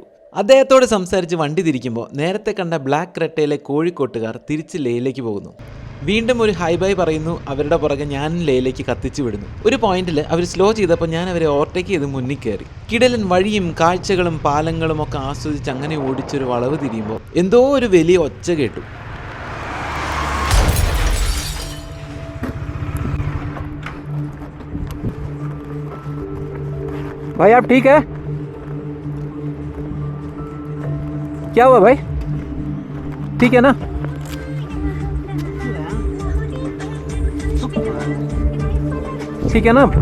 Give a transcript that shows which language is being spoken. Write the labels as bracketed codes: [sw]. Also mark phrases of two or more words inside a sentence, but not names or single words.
[ml] അദ്ദേഹത്തോട് സംസാരിച്ച് വണ്ടി തിരിക്കുമ്പോൾ നേരത്തെ കണ്ട ബ്ലാക്ക് റെട്ടയിലെ കോഴിക്കോട്ടുകാർ തിരിച്ച് ലേയിലേക്ക് പോകുന്നു. വീണ്ടും ഒരു ഹൈ ബൈ പറയുന്നു. അവരുടെ പുറകെ ഞാനും ലേയിലേക്ക് കത്തിച്ചു വിടുന്നു. ഒരു പോയിന്റിൽ അവർ സ്ലോ ചെയ്തപ്പോൾ ഞാൻ അവരെ ഓവർടേക്ക് ചെയ്ത് മുന്നിൽ കയറി. കിടലൻ വഴിയും കാഴ്ചകളും പാലങ്ങളും ഒക്കെ ആസ്വദിച്ച് അങ്ങനെ ഓടിച്ചൊരു വളവ് തിരിയുമ്പോൾ എന്തോ ഒരു വലിയ ഒച്ച കേട്ടു. [hi] भाई आप ठीक है? क्या हुआ भाई? ठीक है ना? ठीक है ना?